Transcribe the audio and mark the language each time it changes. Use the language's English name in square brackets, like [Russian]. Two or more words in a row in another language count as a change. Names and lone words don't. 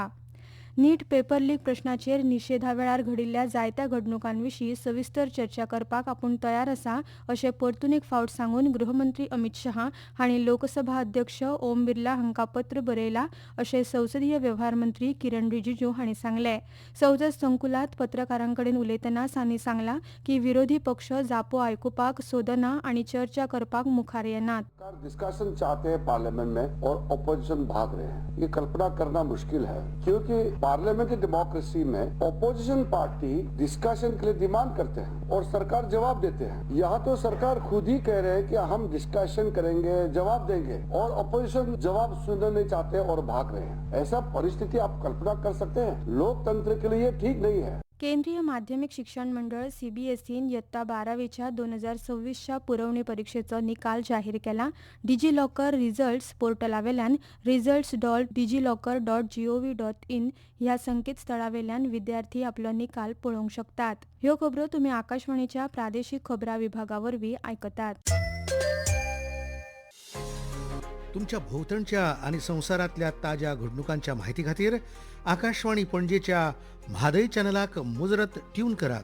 [Konkani] नीट पेपर लीक प्रश्नाचेर निशेधा वेळार घडिल्ल्या जायत्या घडणुकांविशीं सविस्तर चर्चा करपाक आपूण तयार आसा अशें परतून एक फावट सांगून गृहमंत्री अमित शहा हांणी लोकसभा अध्यक्ष ओम बिर्ला हांकां पत्र बरयलां अशें संसदीय वेव्हार मंत्री किरण रिजिजू हांणी सांगलें. संसद संकुलात पत्रकारांकडेन उलयतना तांणी सांगलां की विरोधी पक्ष जापो आयकुपाक सोदना आनी चर्चा करपाक मुखार येनात. [Hindi] डिस्कशन चाहते हैं पार्लियामेंट में और ऑपोजिशन भाग रहे हैं. ये कल्पना करना मुश्किल है क्योंकि [English] parliamentary democracy [Hindi] में [English] opposition party discussion [Hindi] के लिए डिमांड करते हैं और सरकार जवाब देते हैं. यहाँ तो सरकार खुद ही कह रहे हैं कि हम डिस्कशन करेंगे, जवाब देंगे और ऑपोजिशन जवाब सुनना नहीं चाहते और भाग रहे हैं. ऐसा परिस्थिति आप कल्पना कर सकते हैं? लोकतंत्र के लिए ठीक नहीं है. [Konkani] केंद्रीय माध्यमिक शिक्षण मंडळ सीबीएसईन इयत्ता 12वीच्या 2026च्या पुरवणी परीक्षेचो निकाल जाहीर केला. [English] DigiLocker results [Konkani] पोर्टलावेल्यान results.digiloccer.gov.in ह्या संकेतस्थळावेल्यान विद्यार्थी आपलो निकाल पळोवंक शकतात. ह्यो खबरो तुमी आकाशवाणीच्या प्रादेशीक खबरां विभागावरवीं आयकतात. तुमच्या भोवतणच्या आणि संसारातल्या ताज्या घडणुकांच्या माहिती खातीर आकाशवाणी पणजेच्या म्हादय चॅनलाक मुजरत ट्यून करात.